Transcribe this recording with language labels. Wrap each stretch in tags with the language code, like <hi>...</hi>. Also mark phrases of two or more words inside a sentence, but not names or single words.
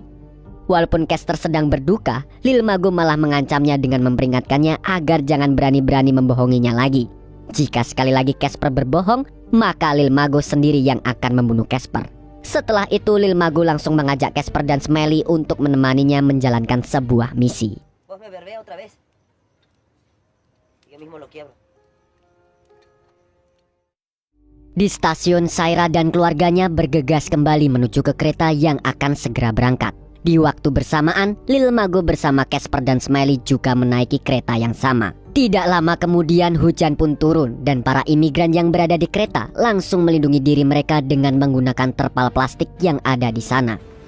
<id>Walaupun Casper sedang berduka, Lil Mago malah mengancamnya dengan memperingatkannya agar jangan berani-berani membohonginya lagi. Jika sekali lagi Casper berbohong, maka Lil Mago sendiri yang akan membunuh Casper. Setelah itu, Lil Mago langsung mengajak Casper dan Smiley untuk menemaninya menjalankan sebuah misi.</id> <es>Vos me verbea otra vez. Yo mismo lo quiebro.</es> <id>Di stasiun, Saira dan keluarganya bergegas kembali menuju ke kereta yang akan segera berangkat. Di waktu bersamaan, Lil Mago bersama Casper dan Smiley juga menaiki kereta yang sama. Tidak lama kemudian hujan pun turun dan para imigran yang berada di kereta langsung melindungi diri mereka dengan menggunakan terpal plastik yang ada di sana.</id>